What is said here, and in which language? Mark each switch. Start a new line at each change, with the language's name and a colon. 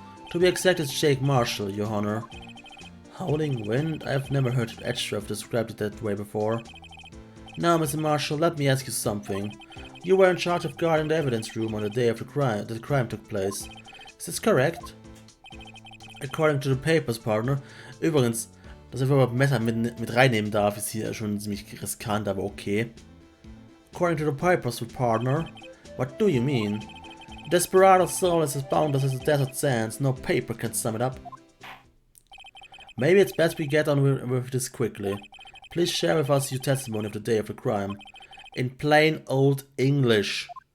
English: To be exact, it's Jake Marshall, Your Honor. Howling wind? I've never heard Edgeworth described it that way before. Now, Mr. Marshall, let me ask you something. You were in charge of guarding the evidence room on the day of the crime took place. Is this correct? According to the papers, partner.
German: Übrigens, dass ich überhaupt Messer mit reinnehmen darf, ist hier schon ziemlich riskant, aber okay.
English: According to the papers, partner. What do you mean? Desperado soul is as boundless as the desert sands. No paper can sum it up. Maybe it's best we get on with this quickly. Please share with us your testimony of the day of the crime. In plain old English.